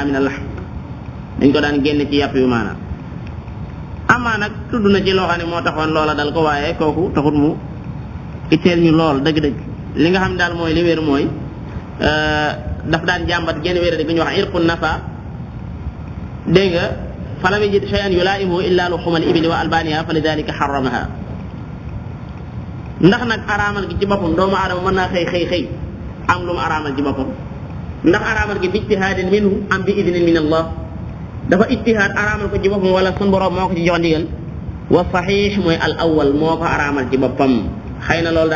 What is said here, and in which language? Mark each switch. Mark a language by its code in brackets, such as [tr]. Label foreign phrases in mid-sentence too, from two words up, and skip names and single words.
[ar] من اللحم [wo] dañ ko daan génne ci yàpp yu maanaam amaa nag tudd na ci loo xam ne moo taxoon loola dal ko waaye kooku taxut mu itteel ñu lool dëgg-dëgg li nga xam ne daal mooy li wér mooy daf daan jàmbat génn wér di gu ñu wax [ar] عرق نفا [wo] dégg nga [ar] فلم يجد شيئا يلائمه إلا لحوم الإبل وألبانها فلذلك حرمها [wo] ndax nag araamal gi ci boppam doomu aadama mën naa xëy am lu mu araamal ci boppam ndax araamal gi [ar] باجتهاد منه [wo] am [ar] بإذن من الله [wo] dafa ijtihaad araamal ko ci boppam wala sun borom moo ko ci jox ndigal [ar] والصحيح [wo] mooy [ar] الأول [wo] moo ko araamal ci boppam xëy na loolu daa